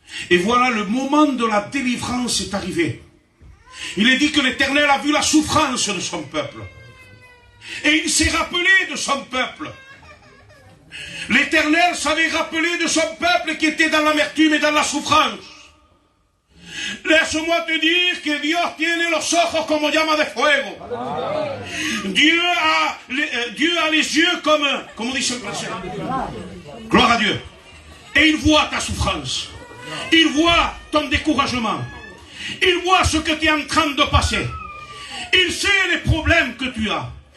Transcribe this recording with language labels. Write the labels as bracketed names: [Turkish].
[French] Et voilà, le moment de la délivrance est arrivé. Il est dit que l'Éternel a vu la souffrance de son peuple. Et il s'est rappelé de son peuple. L'Éternel s'avait rappelé de son peuple qui était dans l'amertume et dans la souffrance. Laisse-moi te dire que [Spanish] Dios tiene los ojos como llama de fuego. [French] Dieu a les yeux comme dit le français. Gloire à Dieu. Et il voit ta souffrance. Il voit ton découragement. Il voit ce que tu es en train de passer. Il sait les problèmes que tu as.